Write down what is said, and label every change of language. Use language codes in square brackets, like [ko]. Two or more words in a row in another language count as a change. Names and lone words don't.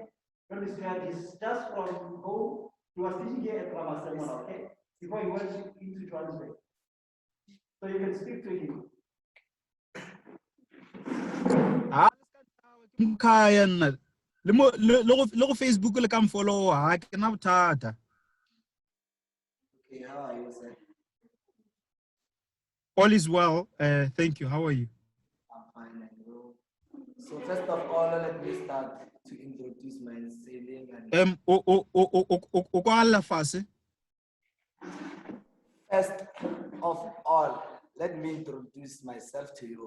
[en] Don't be scared. It's just from home. He was teaching here at Ramasemona, okay? Before he went into Johannesburg. So you can speak to him. [st] Facebook le kam follow ha ke na bothata. [en] Okay, how are you, sir? All is well. Thank you. How are you? I'm fine, and you. So first of all, let me start to introduce myself. First of all, let me introduce myself to you.